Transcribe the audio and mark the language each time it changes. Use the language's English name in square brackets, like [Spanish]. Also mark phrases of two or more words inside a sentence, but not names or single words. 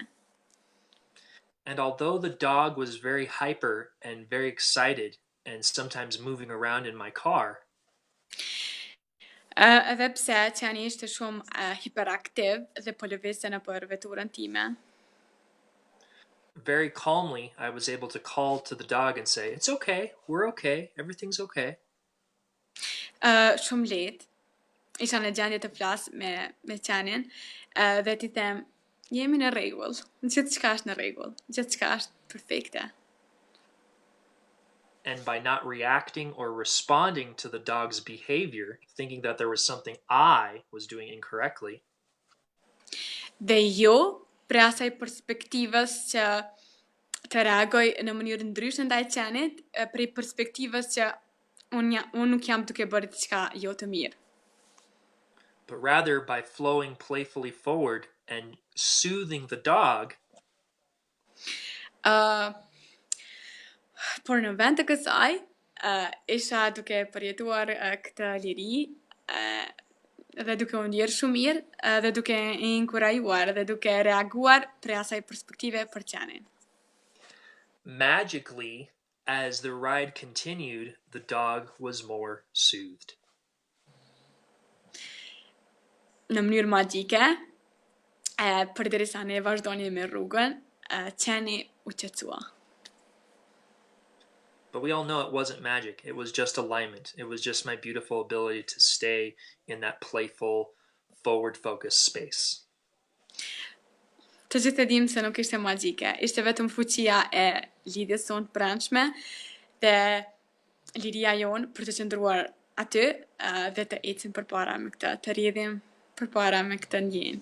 [English] And although the dog was very hyper and very excited and sometimes moving around in my car, [Albanian] edhe pse qeni ishte shumë hiperaktiv dhe po lëvizte nëpër veturën time, [English] very calmly I was able to call to the dog and say, "It's okay, we're okay, everything's okay." [Albanian] Shumë lehtë isha në gjendje të flas me qenin dhe t'i them, jemi në rregull, gjithçka është në rregull, gjithçka është perfekte. [English] And by not reacting or responding to the dog's behavior, thinking that there was something I was doing incorrectly, [Albanian] Dhe jo prej asaj perspektivës që të reagoj në mënyrë ndryshe ndaj qenit, prej perspektivës që unë nuk jam duke bërë diçka jo të mirë. [English] but rather by flowing playfully forward and soothing the dog, [Albanian] Por në vend të kësaj, isha duke përjetuar këtë liri dhe duke u ndjerë shumë mirë dhe duke inkurajuar dhe duke reaguar prej asaj perspektive për qenin. [English] magically, as the ride continued, the dog was more soothed. [Albanian] Në mënyrë magjike, përderisa ne vazhdonim me rrugën, qeni u qetësua. [English] But we all know it wasn't magic. It was just alignment. It was just my beautiful ability to stay in that playful, forward-focused space. [Albanian] Të gjithë e dim se nuk ishte magjike, ishte vetëm fuqia e lidhjes sonë të brendshme dhe liria jonë për të qëndruar aty dhe të ecim përpara me këtë, të rrjedhim përpara me këtë ndjenjë.